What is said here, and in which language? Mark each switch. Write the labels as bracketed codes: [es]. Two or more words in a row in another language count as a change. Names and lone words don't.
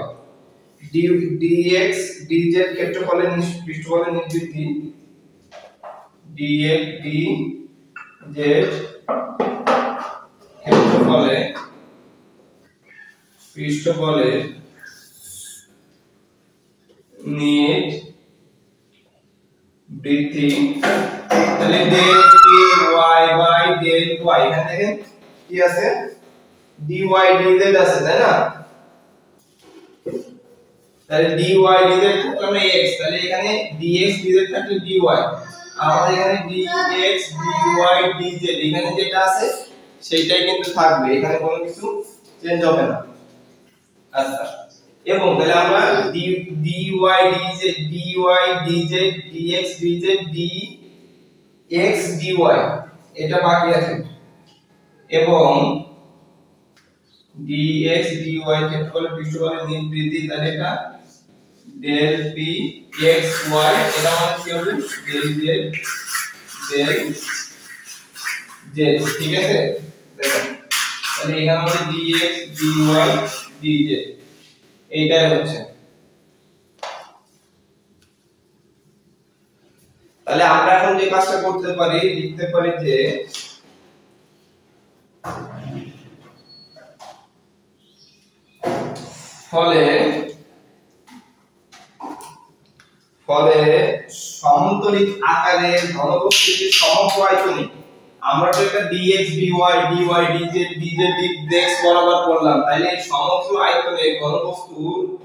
[bn] dx dz ক্ষেত্রফলের পৃষ্ঠফলের নেট বৃদ্ধি dx dz ক্ষেত্রফলে পৃষ্ঠফলের নেট বৃদ্ধি। তাহলে del py বাই del y, এখানে দেখেন কি আছে dy dz আছে, তাই না? তাহলে dy dz থাকলে আমরা x, তাহলে এখানে dx dz থাকলে dy, আমাদের এখানে dx dy dz এখানে যেটা আছে সেটাই কিন্তু থাকবে, এখানে কোনো কিছু চেঞ্জ হবে না। আচ্ছা, এবং তাহলে আমরা dy dz dx dz dx dy এটা বাকি আছে, এবং dx dy ক্ষেত্রফলের পৃষ্ঠভাগের দিক বৃদ্ধি, তাহলে এটা del p x y এটা আমাদের কি হবে del z del z, ঠিক আছে। দেখো তাহলে এখানে আমাদের dx dy dz এইটাই হচ্ছে। তাহলে আমরা এখন যে কাজটা করতে পারি, লিখতে পারি যে ফলে সমান্তরিক আকারের ঘনবস্তুটির সমগ্র আয়তনে, আমরা তো এটা dx dy dy dz dx বরাবর করলাম, তাহলে এই সমগ্র আয়তনে ঘনবস্তুর